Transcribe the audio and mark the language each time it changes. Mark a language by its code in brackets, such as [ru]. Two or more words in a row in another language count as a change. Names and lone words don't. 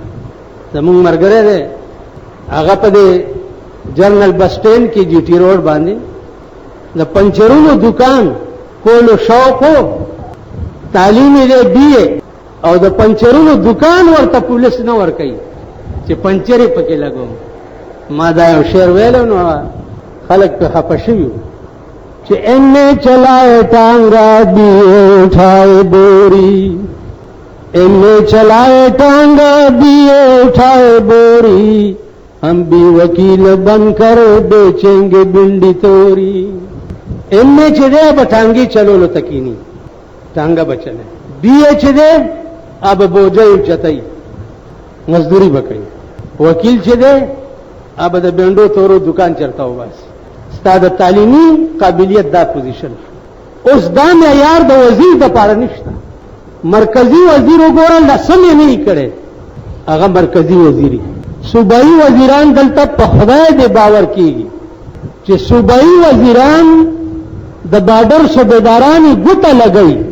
[ps] زمونږ ملګری دی هغه په دې جرنل بس سټینډ کې GT روډ باندې د پنچرونو دکان کولو شوق و، تعلیم یې دی BA او د پنچرونو دکان ورته پولیس نه ورکوي چې پنچر یې پکې لګوم. ما دا یو شعر ویلو نو خلک پې خفه شوي [ur] کہ MA چلائے ٹانگا BA اٹھائے بوری، MA چلائے ٹانگا BA اٹھائے بوری، ہم بھی وکیل بن کر بیچیں گے بنڈی توری. [ps] MA چې دی به ټانګې چلولو تکینی، ټانګه به چلے. BA چې دی اب بوجه اوچتای، مزدوری به کوي. وکیل چې دی اب د بندو تورو دکان چرته وباس ستاد تعلیمی قابلیت دا پوزیشن اوس دا معیار د وزیر د پاره نشته مرکزی وزیر وګورل لسم یې نه کړي هغه مرکزی وزیری صوبایي وزیران دلته په خدای دې باور کیږي چې صوبایي وزیران د بارډر صوبیدارانو ګوته لګي